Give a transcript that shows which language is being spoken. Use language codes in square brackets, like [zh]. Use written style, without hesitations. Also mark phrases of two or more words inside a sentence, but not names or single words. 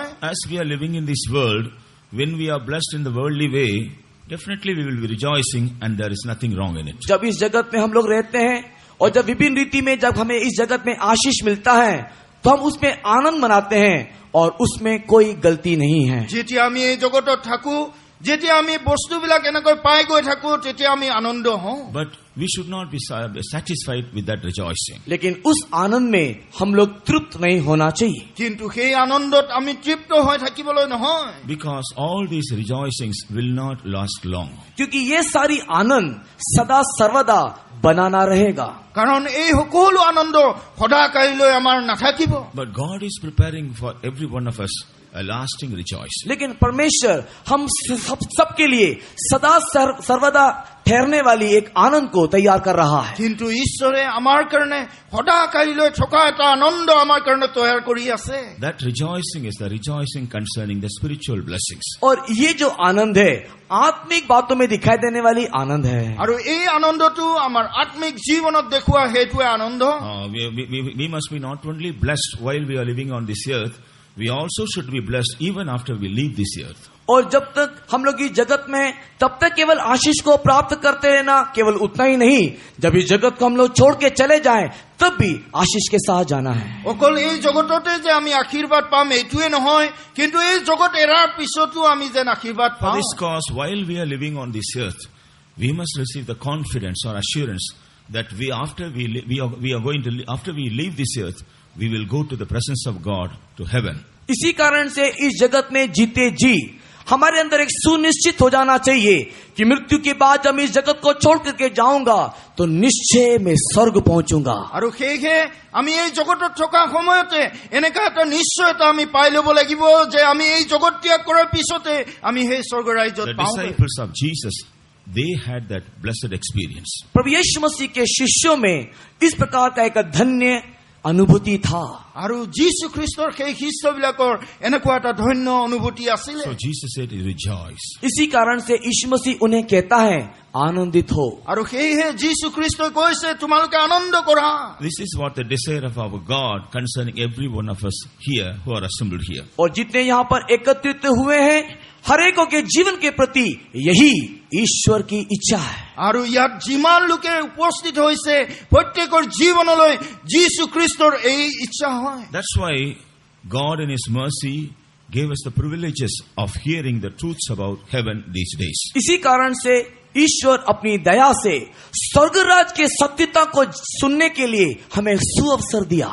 [en] As we are living in this world, when we are blessed in the worldly way, definitely we will be rejoicing and there is nothing wrong in it. [hi] जब इस जगत में हम लोग रहते हैं और जब विभिन्न रीति में जब हमें इस जगत में आशीष मिलता है तो हम उसमें आनंद मनाते हैं और उसमें कोई गलती नहीं है। [as] যেতিয়া আমি এই জগতত থাকো, যেতিয়া আমি বস্তুবিলাক এনেকৈ পাই গৈ থাকো তেতিয়া আমি আনন্দ হওঁ। [en] But we should not be satisfied with that rejoicing. [hi] लेकिन उस आनंद में हम लोग तृप्त नहीं होना चाहिए। [as] কিন্তু সেই আনন্দত আমি তৃপ্ত হৈ থাকিবলৈ নহয়। [en] Because all these rejoicings will not last long. [hi] क्योंकि ये सारी आनंद सदा सर्वदा बनाना रहेगा। [as] কাৰণ এই সকলো আনন্দ সদাকাললৈ আমাৰ নাথাকিব। [en] But God is preparing for every one of us a lasting rejoicing. [hi] लेकिन परमेश्वर हम सबके लिए सदा सर्वदा ठहरने वाली एक आनंद को तैयार कर रहा है। [as] কিন্তু ঈশ্বৰে আমাৰ কাৰণে সদাকালিলৈ থকা এটা আনন্দ আমাৰ কাৰণে তৈয়াৰ কৰি আছে। [en] That rejoicing is the rejoicing concerning the spiritual blessings. [hi] और ये जो आनंद है आत्मिक बातों में दिखाई देने वाली आनंद है। [as] আৰু এই আনন্দটো আমাৰ আত্মিক জীৱনত দেখুৱা হেতুৱে আনন্দ। [en] We must be not only blessed while we are living on this earth, we also should be blessed even after we leave this earth. [hi] और जब तक हम लोग इस जगत में तब तक केवल आशीष को प्राप्त करते रहना, केवल उतना ही नहीं, जब इस जगत को हम लोग छोड़ के चले जाएं तब भी आशीष के साथ जाना है। [as] অকল এই জগততে যে আমি আশীৰ্বাদ পাম এইটোৱে নহয়, কিন্তু এই জগত এৰাৰ পিছতো আমি যেন আশীৰ্বাদ [en] For [as] পাওঁ। [en] this cause, while we are living on this earth, we must receive the confidence or assurance that after we leave this earth, we will go to the presence of God, to heaven. [hi] इसी कारण से इस जगत में जीते जी हमारे अंदर एक सुनिश्चित हो जाना चाहिए कि मृत्यु के बाद जब इस जगत को छोड़ करके जाऊंगा तो निश्चय में स्वर्ग पहुंचूंगा। [as] আৰু সেয়ে আমি এই জগতত থকা সময়তে এনেকা এটা নিশ্চয়তা আমি পাই ল'ব লাগিব যে আমি এই জগত ত্যাগ কৰাৰ পিছতে আমি সেই স্বৰ্গ ৰাজ্যত [en] The [as] পাওঁ। [en] disciples of Jesus, they had that blessed experience. [hi] प्रभु यीशु मसीह के शिष्यों में इस प्रकार का एक धन्य अनुभूति था। [as] আৰু যীশু খ্ৰীষ্টৰ সেই শিষ্যবিলাকৰ এনেকুৱা এটা ধন্য অনুভূতি আছিলে। [en] So Jesus said, rejoice. [hi] इसी कारण से यीशु मसीह उन्हें कहता है आनंदित हो। [as] আৰু সেয়েহে যীশু খ্ৰীষ্টই কৈছে তোমালোকে আনন্দ কৰা। [en] This is what the desire of our God concerning every one of us here who are assembled here. [hi] और जितने यहाँ पर एकत्रित हुए हैं हर एक के जीवन के प्रति यही ईश्वर की इच्छा है। [as] আৰু ইয়াত যিমান লোকে উপস্থিত হৈছে প্ৰত্যেকৰ জীৱনলৈ যীশু খ্ৰীষ্টৰ এই ইচ্ছা হয়। [en] That's why God in His mercy gave us the privileges of hearing the truths about heaven these days. [hi] इसी कारण से ईश्वर अपनी दया से स्वर्गराज के सत्यता को सुनने के लिए हमें सुअवसर दिया।